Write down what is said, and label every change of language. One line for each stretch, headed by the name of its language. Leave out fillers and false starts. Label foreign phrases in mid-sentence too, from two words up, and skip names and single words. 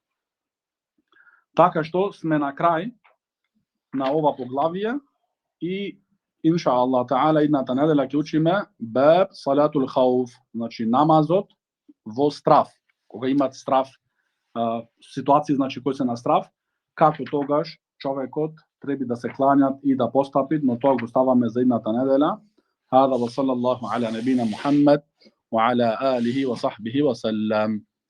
Macedonian: Така што сме на крај на ова поглавие и
Arabic: إن شاء الله تعالى
Macedonian: идната неделя ќе учиме
Arabic: باب صلاة الخوف,
Macedonian: значи намазот во страф. Кога имат страф, ситуации значи кои се на страф, како тогаш човекот треба да се кланјат и да постапи, но тоа го ставаме за идната неделя.
Arabic: هذا وصلى الله على نبينا محمد وعلى آله وصحبه وسلم.